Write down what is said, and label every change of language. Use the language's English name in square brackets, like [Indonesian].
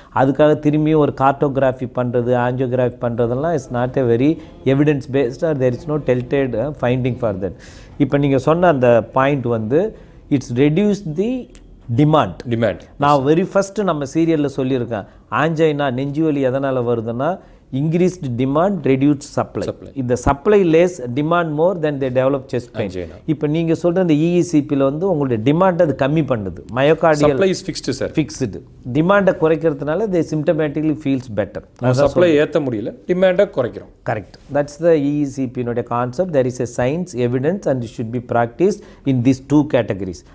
[Tamil] அதுக்காக திரும்பியும் ஒரு கார்டோகிராஃபி பண்ணுறது, ஆஞ்சியோகிராஃபி பண்ணுறதெல்லாம் [English] Is not a very evidence based or there is no detailed finding for that. [Tamil] இப்போ நீங்கள் சொன்ன அந்த பாயிண்ட் வந்து [English] It's reduce the demand. [Tamil] நான் வெரி ஃபஸ்ட்டு நம்ம சீரியலில் சொல்லியிருக்கேன், ஆஞ்சைனா நெஞ்சு வலி எதனால் வருதுன்னா [English] increased demand, reduced supply. If the supply less, demand more, then they develop chest pain. [Tamil] இப்போ நீங்க சொல்ற இந்த EECP-ல வந்து உங்களுடைய டிமாண்ட் அது கம்மி பண்ணுது. Myocardial [English] supply is fixed sir. Fixed. [Tamil] டிமாண்ட குறைக்கிறதுனால [English] they symptomatically feels better. supply [Tamil] ஏத்த முடியல, டிமாண்ட குறைக்கிறோம். [English] Correct. That's the EECP-னுடைய concept. There is a science, evidence and it should be practiced in these 2 categories.